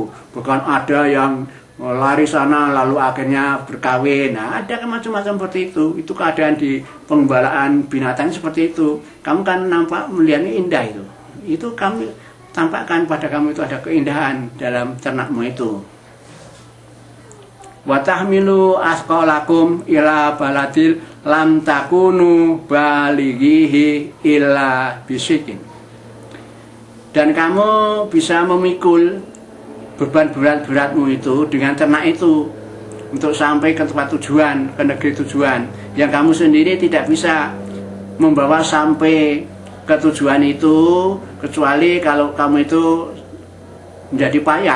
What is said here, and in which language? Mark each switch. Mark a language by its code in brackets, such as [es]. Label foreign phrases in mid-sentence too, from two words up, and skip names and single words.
[id] Bukan ada yang lari sana lalu akhirnya berkawin. Nah, ada macam-macam seperti itu. Itu keadaan di penggembalaan binatang seperti itu. Kamu kan nampak melihatnya indah itu. Itu kami tampakkan pada kamu itu ada keindahan dalam ternakmu itu. [ar] وتحمل أثقالكم إلى بلد لم تكونوا بالغيه إلا بشق. [id] Dan kamu bisa memikul beban berat-beratmu itu dengan ternak itu untuk sampai ke tempat tujuan, ke negeri tujuan yang kamu sendiri tidak bisa membawa sampai ke tujuan itu, kecuali kalau kamu itu menjadi payah.